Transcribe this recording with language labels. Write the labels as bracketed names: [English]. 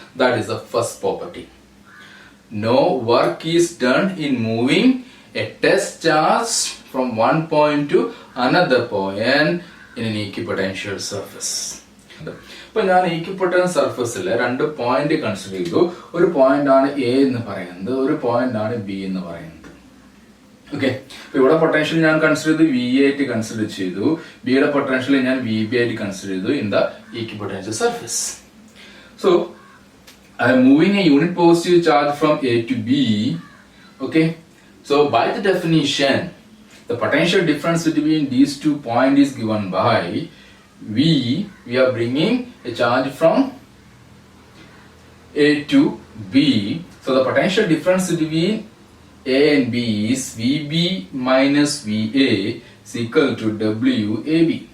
[English] That is the first property. No work is done in moving a test charge from one point to another point in an equipotential surface. [Malayalam] ഇപ്പൊ ഞാൻ ഈക്വിപൊട്ടന്റ് സർഫസിൽ രണ്ട് point consider ചെയ്തു. ഒരു point ആണ് A എന്ന് പറയുന്നത്, ഒരു പോയിന്റ് ആണ് ബി എന്ന് പറയുന്നത്. ഓക്കെ, ഇവിടെ പൊട്ടൻഷ്യൽ ഞാൻ കൺസിഡർ ചെയ്തു, വി ആയിട്ട് കൺസിഡർ ചെയ്തു, ബിയുടെ പൊട്ടൻഷ്യൽ ഞാൻ വി ബി ആയിട്ട് കൺസിഡർ ചെയ്തു [English] In the equipotential surface. So I'm moving a unit positive charge from A to B. Okay, so by the definition the potential difference between these two points is given by V. We are bringing a charge from A to B. So the potential difference between A and B is VB minus VA is equal to WAB.